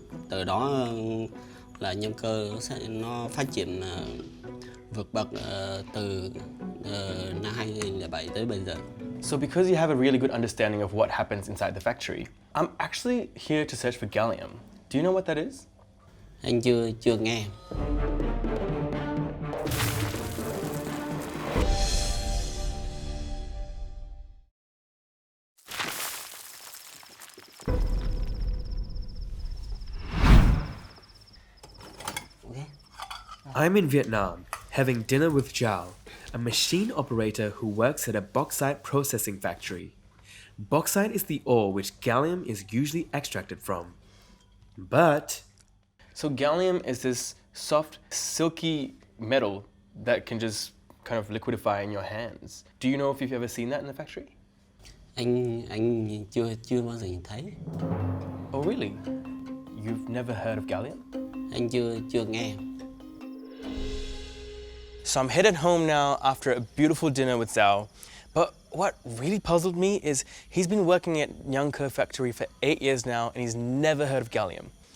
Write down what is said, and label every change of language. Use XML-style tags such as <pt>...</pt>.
<vi>Từ đó là Nhan Co nó phát triển vượt bậc từ năm 2007 tới bây giờ.</vi> <en>So because you have a really good understanding of what happens inside the factory, I'm actually here to search for gallium. Do you know what that is?</en> <vi>Anh chưa nghe.</vi> <en>I'm in Vietnam, having dinner with Zhao, a machine operator who works at a bauxite processing factory. Bauxite is the ore which gallium is usually extracted from. But So gallium is this soft, silky metal that can just kind of liquidify in your hands. Do you know if you've ever seen that in the factory?</en> <vi>Anh chưa bao giờ nhìn thấy.</vi> <en>Oh, really? You've never heard of gallium?</en> <vi>Anh chưa nghe.</vi> <en>So I'm headed home now after a beautiful dinner with Zhao. But what really puzzled me is he's been working at Nhan Co factory for 8 years now and he's never heard of gallium.</en>